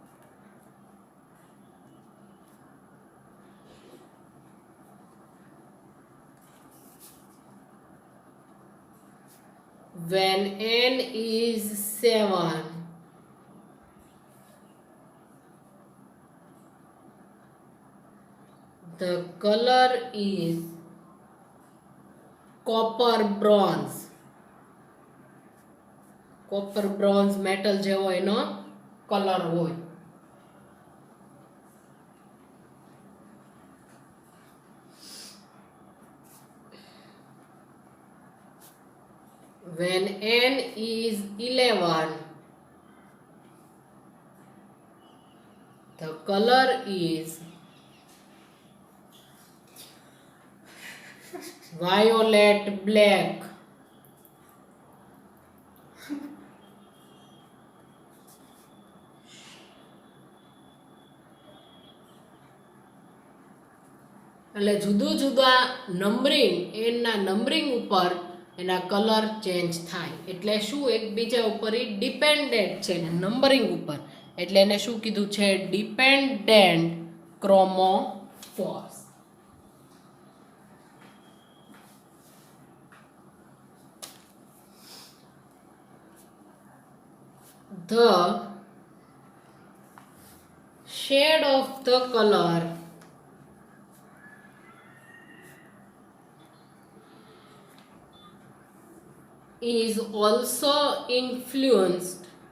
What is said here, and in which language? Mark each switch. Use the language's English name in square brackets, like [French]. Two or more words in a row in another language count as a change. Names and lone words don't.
[English] When n is 7, the color is copper bronze. copper bronze metal [Gujarati] જેવો એનો કલર હોય. [English] When n is 11, the color is violet black. [Gujarati] એટલે જુદું જુદા નંબરિંગ એના નંબરિંગ ઉપર એના કલર ચેન્જ થાય. એટલે શું? એકબીજા ઉપર એ ડિપેન્ડન્ટ છે નંબરિંગ ઉપર. એટલે એને શું કીધું છે? [English] dependent chromophores. The shade of the color is also influenced